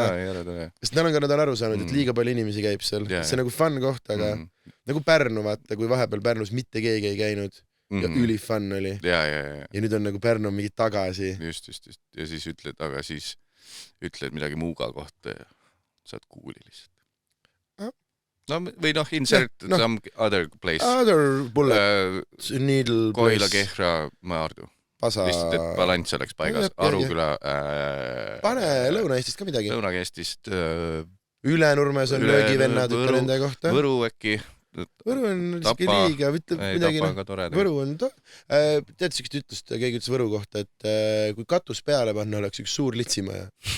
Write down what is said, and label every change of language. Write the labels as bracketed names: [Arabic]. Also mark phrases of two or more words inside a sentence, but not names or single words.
[Estonian] sest nad on aru saanud , et liiga palju inimesi käib seal , see on nagu fun koht , aga nagu Pärnu , vaata , kui vahepeal Pärnus mitte keegi ei käinud ja üli fun oli . ja nüüd on nagu Pärnu mingi tagasi . just . ja siis ütled midagi Muuga kohta ja saad kuuli lihtsalt . no või noh , [English] insert some other place . Other bullet , needle , [Estonian] Kohila , Kehra , Maardu . Pasa . lihtsalt , et balanss oleks paigas . Aruküla . pane Lõuna-Eestist ka midagi . Lõuna-Eestist . Ülenurmes on löögivennad , ütle nende kohta . Võru äkki . Võru on siiski liiga , ütleb midagi . Võru on tead siukest ütlust , keegi ütles Võru kohta , et kui katus peale panna , oleks üks suur litsimaja .